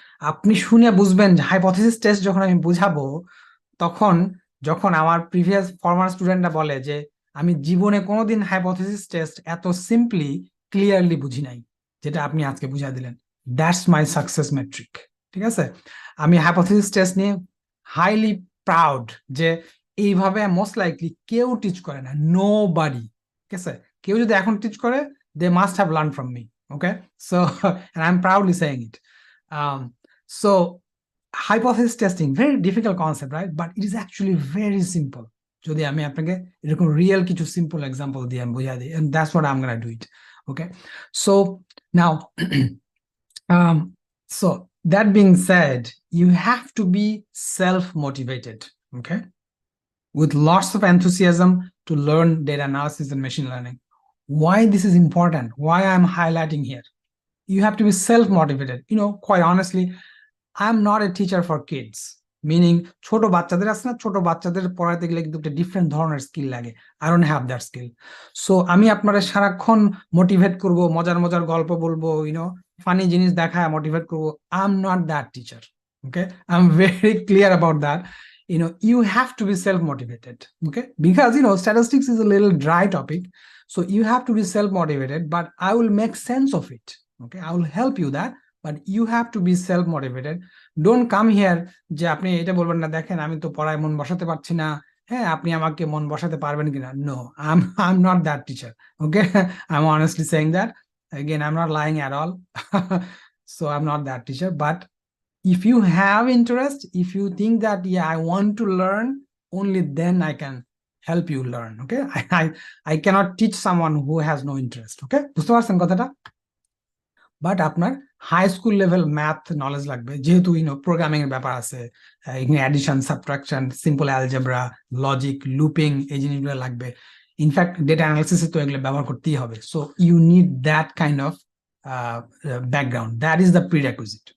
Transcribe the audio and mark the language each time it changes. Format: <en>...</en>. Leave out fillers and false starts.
<bn>আপনি শুনে বুঝবেন যে হাইপোথিসিস টেস্ট যখন আমি বুঝাবো, তখন যখন আমার প্রিভিয়াস ফর্মার স্টুডেন্টরা বলে যে আমি জীবনে কোনোদিন হাইপোথিসিস টেস্ট এত সিম্পলি ক্লিয়ারলি বুঝি নাই, যেটা আপনি আজকে বুঝিয়ে দিলেন,</bn> <en>That's my success metric.</en> <bn>ঠিক আছে? আমি হাইপোথিসিস টেস্ট নিয়ে হাইলি প্রাউড যে এইভাবে মোস্ট লাইকলি কেউ টিচ করে না, নো বাডি। ঠিক আছে? কেউ যদি এখন টিচ করে,</bn> <en>They must have learn from me. Okay, so I am proudly saying it. So hypothesis testing, very difficult concept, right? But it is actually very simple</en> <bn>যদি আমি আপনাকে এরকম রিয়েল কিছু সিম্পল এক্সাম্পল দিয়ে আমি বুঝিয়ে দিই,</bn> <en>and that's what I'm gonna do it. Okay, so now um so that being said, you have to be self-motivated, okay, with lots of enthusiasm to learn data analysis and machine learning. Why this is important, why I'm highlighting here, you have to be self-motivated. Quite honestly, I am not a teacher for kids,</en> <bn>meaning ছোট বাচ্চাদের আছে না, ছোট বাচ্চাদের পড়াতে গেলে কিন্তু একটা ডিফারেন্ট ধরনের স্কিল লাগে।</bn> <en>I don't have that skill.</en> <bn>So আমি আপনারা সারাক্ষণ মোটিভেট করব, মজার মজার গল্প বলবো, ফানি জিনিস দেখায় মোটিভেট করবো।</bn> <en>I am not that teacher. Okay, I am very clear about that. You have to be self-motivated, okay, because statistics is a little dry topic, so you have to be self-motivated, but I will make sense of it. Okay, I will help you that, but you have to be self motivated. Don't come here</en> <bn>যে আপনি এটা বলবেন না, দেখেন আমি তো পড়ায় মন বসাতে পারছি না, হ্যাঁ আপনি আমাকে মন বসাতে পারবেন কিনা?</bn> <en>No, I am not that teacher. Okay, I am honestly saying that, again I'm not lying at all. So I'm not that teacher, but if you have interest, if you think that yeah I want to learn, only then I can help you learn. Okay, I cannot teach someone who has no interest.</en> <bn>Okay, বুঝতে পারছেন কথাটা? But আপনার high school level math knowledge লাগবে, যেহেতু programming এর ব্যাপার আছে, এখানে addition, subtraction, simple algebra, logic, looping, এই জিনিসগুলো লাগবে। ইনফ্যাক্ট ডেটা অ্যানালিসিসে তো এগুলো ব্যবহার করতেই হবে।</bn> <en>So you need that kind of background, that is the prerequisite.</en>